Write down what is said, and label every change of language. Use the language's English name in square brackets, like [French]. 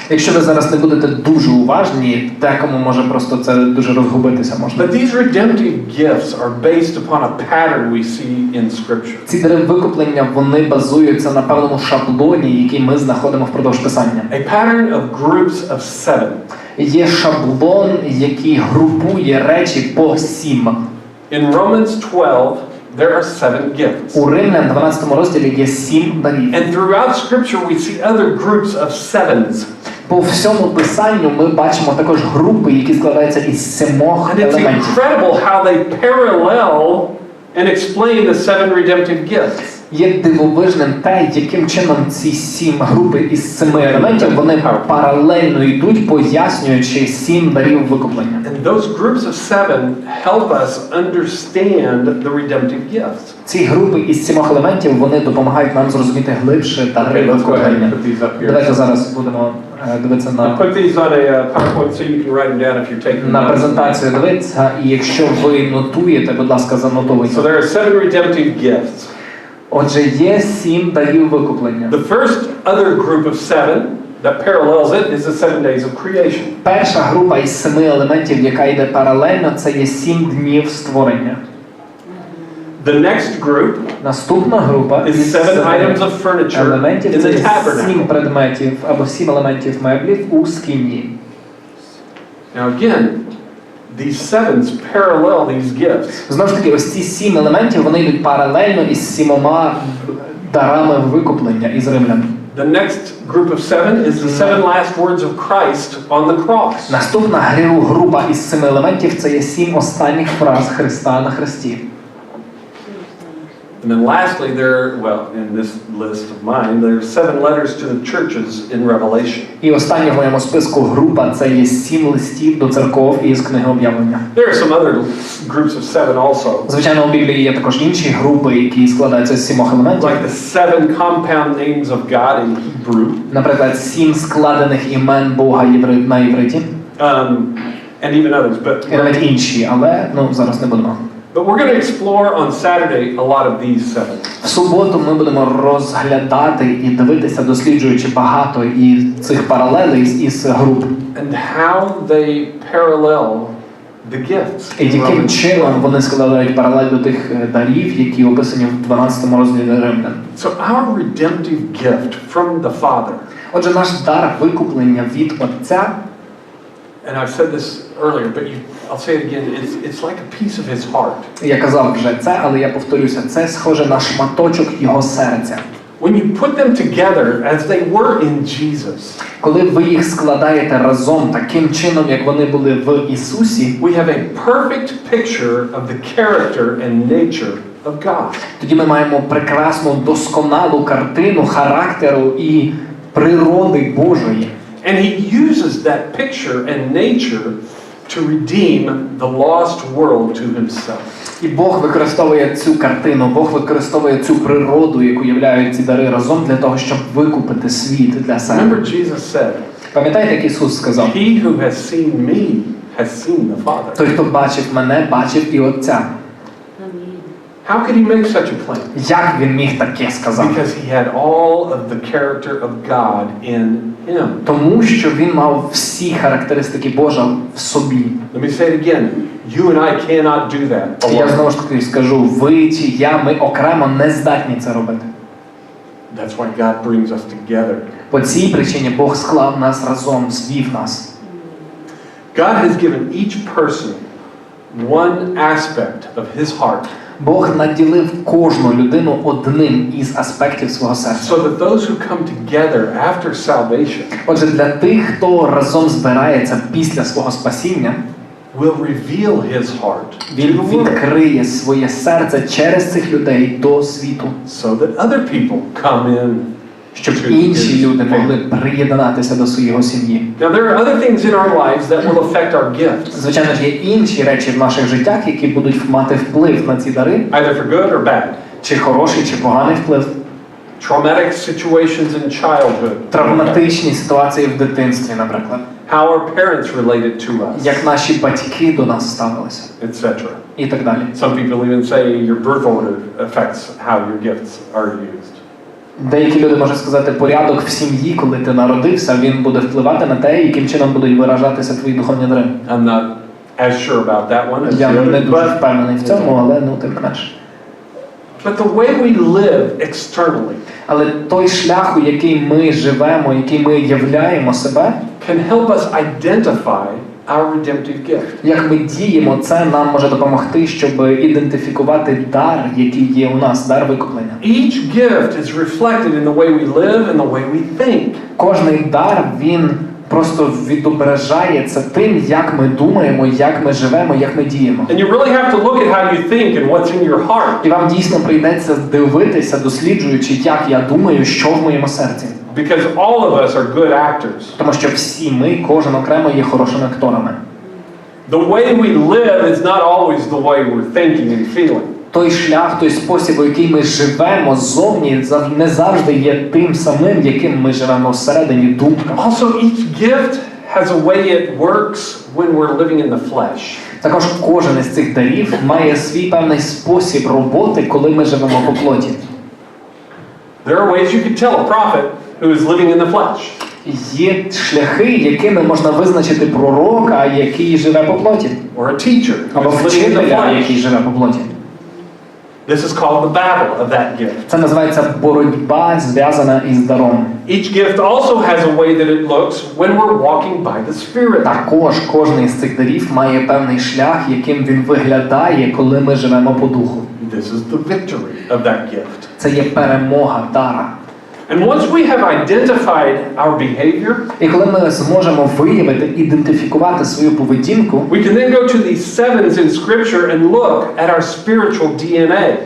[Ukrainian] Якщо ви зараз не будете дуже уважні, декому може просто це дуже розгубитися можна. [English] But these redemptive gifts are based upon a pattern we see in Scripture. [Ukrainian] Ці дари викуплення, вони базуються на певному шаблоні, який ми знаходимо впродовж Писання. [English] A pattern of groups of 7. [Ukrainian] Є шаблон, який групує речі по 7. [English] In Romans 12, there are 7 gifts. [Ukrainian] У Римлян 12 розділі є 7 дарів. [English] And throughout Scripture we see other groups of 7s. [Ukrainian] По всьому Писанню ми бачимо також групи, які складаються із 7 [English] And it's [Ukrainian] елементів. [English] incredible how they parallel and explain the 7 redemptive gifts. [Ukrainian] Є дивовижним те, яким чином ці 7 групи із 7 елементів, вони паралельно йдуть, пояснюючи 7 дарів викуплення. [English] And those groups of 7 help us understand the redemptive gifts. [Ukrainian] Ці групи із 7 елементів, вони допомагають нам зрозуміти глибше дари викуплення. Давайте зараз будемо дивитися [English] I'll put these on a PowerPoint so you can write them down if you're taking [Ukrainian] на [English] notes. [Ukrainian] презентацію дивитися, і якщо ви нотуєте, будь ласка, занотуйте. [English] So there are 7 redemptive gifts. [Ukrainian] Отже, є 7 дарів викуплення. [English] The first other group of 7 that parallels it is the 7 days of creation. [Ukrainian] Перша група із 7 елементів, яка йде паралельно, це є 7 днів створення. [English] The next group [Ukrainian] Наступна група [English] is [Ukrainian] із [English] 7 [Ukrainian] 7 [English] items of furniture [Ukrainian] елементів [English] in [Ukrainian] це [English] the [Ukrainian] 7 [English] tabernacle. [Ukrainian] предметів або 7 елементів меблів у скині. [English] Now again, these 7s parallel these gifts. [Ukrainian] Знову ж таки, ось ці 7 елементів, вони йдуть паралельно із 7 дарами викуплення із римлян. [English] The next group of 7 is the 7 last words of Christ on the cross. [Ukrainian] Наступна група із 7 елементів це є 7 останніх фраз Христа на хресті. [English] And then lastly, in this list of mine, there are 7 letters to the churches in Revelation. [Ukrainian] І остання в моєму списку група це є 7 листів до церков із книги Об'явлення. [English] There are some other groups of 7 also. [Ukrainian] Звичайно, у Біблії є також інші групи, які складаються з 7 елементів. [English] Like the 7 compound names of God in Hebrew. [Ukrainian] Наприклад, 7 складених імен Бога на євриті. [English] And even others. [Ukrainian] І навіть інші, але зараз не будемо. [English] But we're going to explore on Saturday a lot of these 7. [Ukrainian] В суботу ми будемо розглядати і дивитися, досліджуючи багато і цих паралелей із груп. [English] And how they parallel the gifts. [Ukrainian] І яким чином вони складають паралель до тих дарів, які описані в 12 розділі Римлян. [English] So our redemptive gift from the Father. [Ukrainian] Отже, наш дар викуплення від Отця. [English] And I've said this earlier, but I'll say it again. It's like a piece of His heart. [Ukrainian] Я казав вже це, але я повторюся, це схоже на шматочок його серця. [English] When you put them together as they were in Jesus. [Ukrainian] Коли ви їх складаєте разом таким чином, як вони були в Ісусі, [English] We have a perfect picture of the character and nature of God. [Ukrainian] тоді ми маємо прекрасну, досконалу картину характеру і природи Божої. [English] And He uses that picture and nature to redeem the lost world to Himself. [Ukrainian] І Бог використовує цю картину, Бог використовує цю природу, яку являють ці дари разом для того, щоб викупити світ для себе. [English] Remember Jesus said, [Ukrainian] Пам'ятаєте, як Ісус сказав? [English] He who has seen me has seen the Father. [Ukrainian] Той, хто бачив мене, бачив і Отця. [English] How could He make such a claim? [Ukrainian] Як він міг таке сказати? [English] Because He had all of the character of God in Him. [Ukrainian] Тому що він мав всі характеристики Божа в собі. [English] Let me say it again. You and I cannot do that [Ukrainian] Я [English] alone. [Ukrainian] знову ж таки скажу, ви чи я, ми окремо не здатні це робити. [English] That's why God brings us together. [Ukrainian] По цій причині Бог склав нас разом, звів нас. [English] God has given each person one aspect of His heart. [Ukrainian] Бог наділив кожну людину одним із аспектів свого серця. [English] So that those who come together after salvation, [Ukrainian] Отже, для тих, хто разом збирається після свого спасіння, [English] will reveal his heart. [Ukrainian] Він відкриє своє серце через цих людей до світу. [English] So that other people come in. [Ukrainian] Щоб інші люди могли приєднатися до своєї сім'ї. [English] Now there are other things in our lives that will affect our gifts. [Ukrainian] Звичайно ж, є інші речі в наших життях, які будуть мати вплив на ці дари. [English] Either for good or bad. [Ukrainian] Чи хороший, чи поганий вплив. [English] Traumatic situations in childhood. [Ukrainian] Травматичні ситуації в дитинстві, наприклад. [English] How our parents related to us. [Ukrainian] Як наші батьки до нас ставилися. [English] Etc. [Ukrainian] І так далі. [English] Some people even say your birth order affects how your gifts are used. [Ukrainian] Деякі люди можуть сказати, порядок в сім'ї, коли ти народився, він буде впливати на те, яким чином будуть виражатися твої духовні дари. [English] I'm not as sure about that one as [Ukrainian] Я [English] the [Ukrainian] не [English] other, [Ukrainian] дуже впевнений в цьому, але тим не менш. [English] But the way we live externally [Ukrainian] Але той шлях, у який ми живемо, який ми являємо себе, [English] can help us identify our redemptive gift. [Ukrainian] як ми діємо, це нам може допомогти, щоб ідентифікувати дар, який є у нас, дар викуплення. [English] Each gift is reflected in the way we live and the way we think. [Ukrainian] Кожний дар, він просто відображає це тим, як ми думаємо, як ми живемо, як ми діємо. [English] And you really have to look at how you think and what's in your heart. [Ukrainian] І вам дійсно прийдеться дивитися, досліджуючи, як я думаю, що в моєму серці. [English] Because all of us are good actors. [Ukrainian] Тому що всі ми, кожен окремо, є хорошими акторами. [English] The way we live is not always the way we're thinking and feeling. [Ukrainian] Той шлях, той спосіб, у який ми живемо ззовні, не завжди є тим самим, яким ми живемо всередині думками. [English] Also, each gift has a way it works when we're living in the flesh. [Ukrainian] Також кожен із цих дарів має свій певний спосіб роботи, коли ми живемо по плоті. [English] There are ways you could tell a prophet who is living in the flesh. [Ukrainian] Є шляхи, якими можна визначити пророка, який живе по плоті. [English] Or a teacher who [Ukrainian] Або [English] is living in the [Ukrainian] вчителя, який [English] flesh. [Ukrainian] живе по плоті. [English] This is called the battle of that gift. [Ukrainian] Це називається боротьба, зв'язана із даром. [English] Each gift also has a way that it looks when we're walking by the Spirit. [Ukrainian] Також кожен із цих дарів має певний шлях, яким він виглядає, коли ми живемо по духу. [English] This is the victory of that gift. [Ukrainian] Це є перемога дара. [English] And once we have identified our behavior, [Ukrainian] І коли ми зможемо виявити, ідентифікувати свою поведінку, [English] we can then go to these sevens in Scripture and look at our spiritual DNA.